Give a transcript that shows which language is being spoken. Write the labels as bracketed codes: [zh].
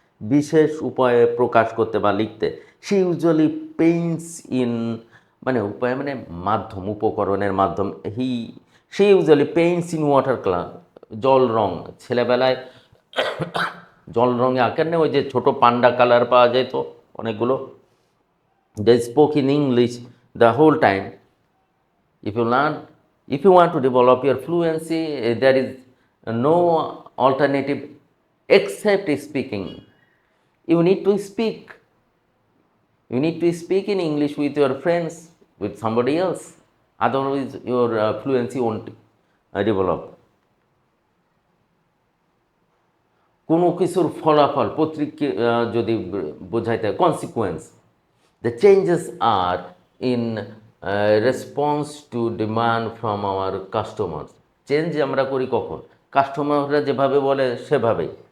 [bn] বিশেষ উপায়ে প্রকাশ করতে বা লিখতে। সে ইউজুয়ালি পেইন্টস ইন, মানে উপায় মানে মাধ্যম, উপকরণের মাধ্যম। সে usually Paints in water colour, জল রং। ছেলেবেলায় জল রঙে আঁকেন না, ওই যে ছোটো পান্ডা কালার পাওয়া যায় তো অনেকগুলো। [en] They spoke in English the whole time. If you learn, if you want to develop your fluency, there is no alternative except speaking. You need to speak. You need to speak in English with your friends, with somebody else. Otherwise, your fluency won't develop. [bn] কোনো কিছুর ফলাফল, পত্রিকা যদি বোঝাইতে, consequence. [en] The changes are in response to demand from our customers. [bn] Change আমরা করি কখন? কাস্টমাররা যেভাবে বলে সেভাবেই।